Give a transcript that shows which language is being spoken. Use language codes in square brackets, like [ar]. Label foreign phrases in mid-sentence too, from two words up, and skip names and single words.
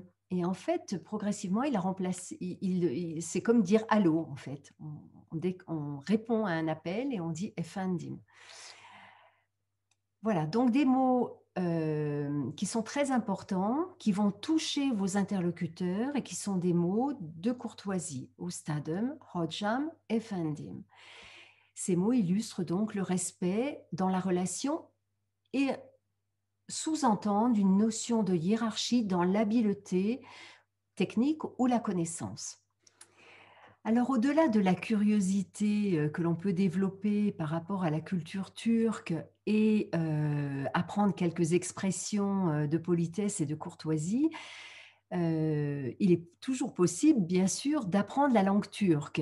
[fr] Et en fait, progressivement, il a remplacé, c'est comme dire allô, en fait. On répond à un appel et on dit efendim. Voilà, donc des mots qui sont très importants, qui vont toucher vos interlocuteurs et qui sont des mots de courtoisie. [tr] Ustadem, hojam, efendim. [fr] Ces mots illustrent donc le respect dans la relation et sous-entendent une notion de hiérarchie dans l'habileté technique ou la connaissance. Alors, au-delà de la curiosité que l'on peut développer par rapport à la culture turque et apprendre quelques expressions de politesse et de courtoisie, il est toujours possible, bien sûr, d'apprendre la langue turque.